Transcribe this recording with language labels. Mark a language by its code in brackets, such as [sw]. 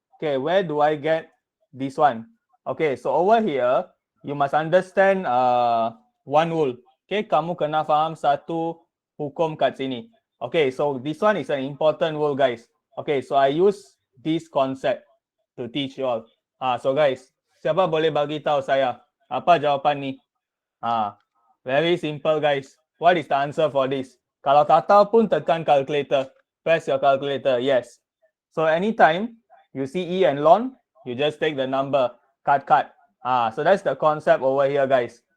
[en] Okay, where do I get this one? Okay, so over here, you must understand one rule. [ms] Okay, kamu kena faham satu hukum kat sini. [en] Okay, so this one is an important rule guys. Okay, so I use this concept to teach you all. [ms] So guys, siapa boleh bagi tahu saya apa jawapan ni? [en] Very simple guys. What is the answer for this? [ms] Kalau tak tahu pun tekan calculator. [en] Press your calculator. Yes. So anytime you see E and ln, you just take the number. Cut. So that's the concept over here guys.